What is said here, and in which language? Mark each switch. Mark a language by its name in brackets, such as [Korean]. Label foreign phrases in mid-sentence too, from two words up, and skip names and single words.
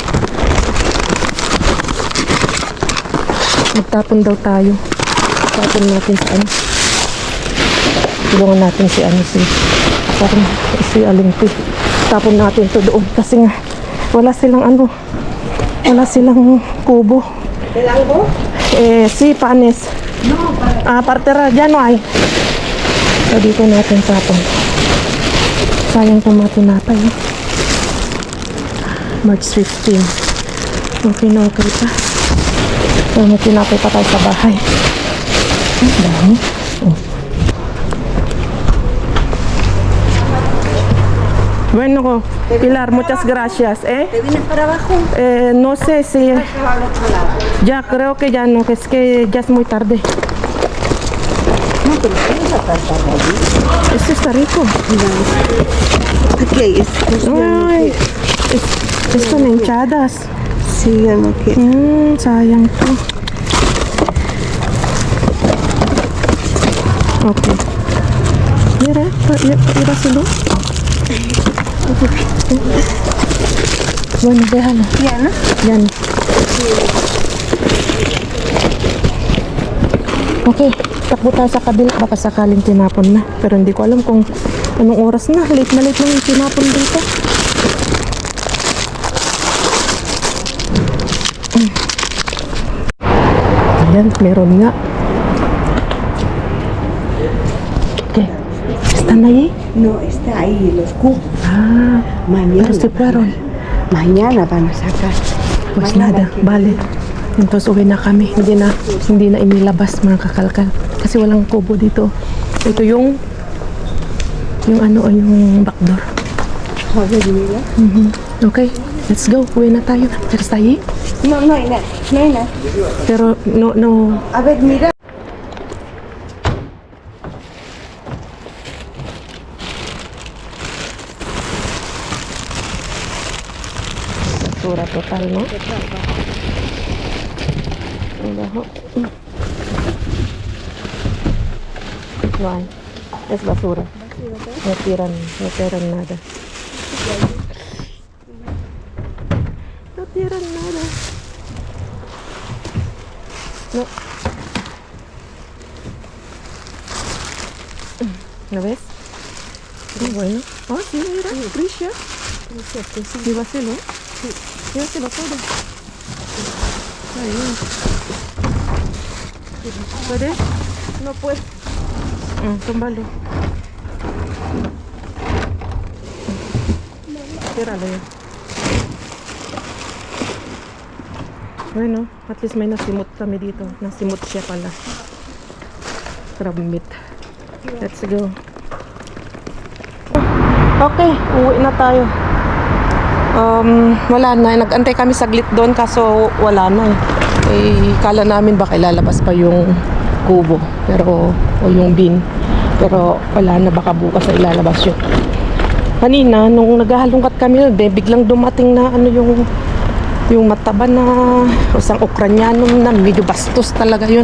[Filipino] Magtapon daw tayo. Tapon natin sa ano. Tulungan natin si parang si Alinti. Tapon natin to doon. Kasi nga, wala silang kubo. [Spanish] ¿El algo? Sí, panes. No, para. Partera, ya no hay. [Filipino] So, dito natin tapon. Sayang itong mga tinapay. March 15. Okay na okay pa. So, may tinapay pa tayo sa bahay. Ang dami. [Spanish] Bueno, Pilar, muchas gracias, ¿eh? ¿Te vienes para abajo? No sé si... Se va al otro lado. Ya, creo que ya no, es que ya es muy tarde. No, pero tienes la tarta allí. Este está rico. Aquí hay Ay, son hinchadas. Sí, ya no quiero. [Filipino] Sayang to. Okay. [Spanish] Mira, iba silo. Bueno, déjalo. Ya, ¿no? [Filipino] Yan. Okay, takbo tayo sa kabila. Baka sakaling tinapon na. Pero hindi ko alam kung anong oras na. Late na yung tinapon dito. Ayan, meron nga. Okay. [Spanish] ¿Están ahí? No, está ahí los cubos. Pero se fueron. Mañana van a sacar. Pues Mañana nada, que- vale. [Filipino] Tapos uwi na kami. Hindi na inilabas mga kakalkal. Kasi walang kubo dito. Ito yung backdoor. [English] Okay, let's go. [Filipino] Uwi na tayo. Pero tayo. [Spanish] No, Ina. No, Ina. Pero no. A ver, mira. Basura total, no? [Filipino] Ang baho. Why? [Spanish] Es basura. No tiran nada. No tiran nada. No. ¿Lo ves? Muy bueno. Oh, sí, mira, Grisha. Llévaselo. Llévaselo todo. Ahí. ¿Puedes? No puedo. Tómbalo. Tíralo ya. Bueno, [English] at least [Filipino] may nasimot kami dito. Nasimot siya pala. [English] Crab meat. Let's go. [Filipino] Okay, uwi na tayo. Wala na. Nag-antay kami saglit doon kaso wala na eh. Kala namin baka ilalabas pa yung kubo. O yung bin. Pero wala na, baka bukas na ilalabas yun. Kanina, nung naghahalungkat kami, biglang dumating na yung mataba na isang Ukrainyanong na medyo bastos talaga yun.